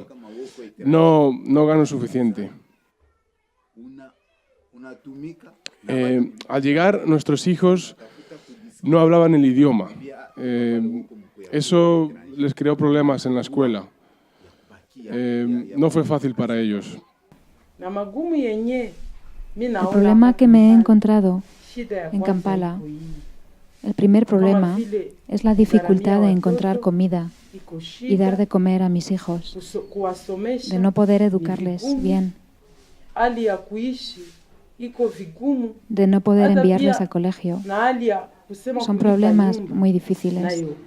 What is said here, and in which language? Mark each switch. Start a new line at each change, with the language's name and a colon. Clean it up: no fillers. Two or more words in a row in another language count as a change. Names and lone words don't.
Spanish: No gano suficiente. Al llegar, nuestros hijos no hablaban el idioma. Eso les creó problemas en la escuela. No fue fácil para ellos.
Swahili: na magumu yenye mimi
Spanish: El
Swahili: naona
Spanish: problema
Swahili: hapa
Spanish: que me he
Swahili: Kampala,
Spanish: encontrado
Swahili: shida ya
Spanish: en
Swahili: kwanza
Spanish: Kampala
Swahili: iko hii.
Spanish: El primer problema es la dificultad de encontrar comida y dar de comer a mis hijos, de no poder educarles bien, de no poder enviarles al colegio. Son problemas muy difíciles.